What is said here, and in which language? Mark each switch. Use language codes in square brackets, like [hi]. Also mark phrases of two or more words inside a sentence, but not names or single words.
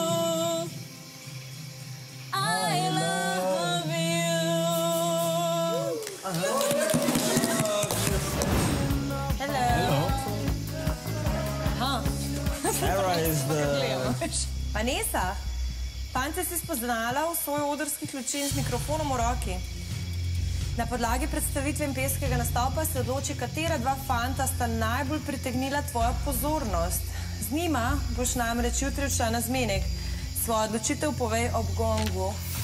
[en] I love you. Hello. Sarah is the... [sl] Vanessa, fante si spoznala v svoj odrski ključin z mikrofonom v roki. Na podlagi predstavitve in pevskega nastopa se odloči, katera dva fanta sta najbolj pritegnila tvojo pozornost. Z njima boš namreč jutri odšla na zmenek. Svojo odločitev povej ob gongu.